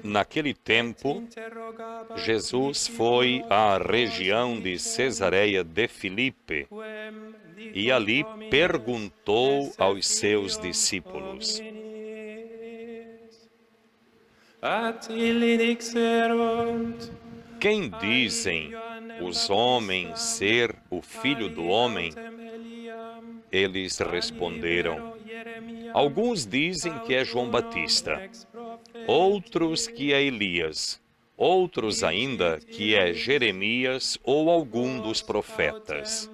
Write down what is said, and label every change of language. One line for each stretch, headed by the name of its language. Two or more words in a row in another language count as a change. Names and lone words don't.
Portuguese: Naquele tempo, Jesus foi à região de Cesareia de Filipe e ali perguntou aos seus discípulos:
Latin: At illi dixerunt,
Portuguese: quem dizem os homens ser o Filho do Homem? Eles responderam: alguns dizem que é João Batista, outros que é Elias, outros ainda que é Jeremias ou algum dos profetas.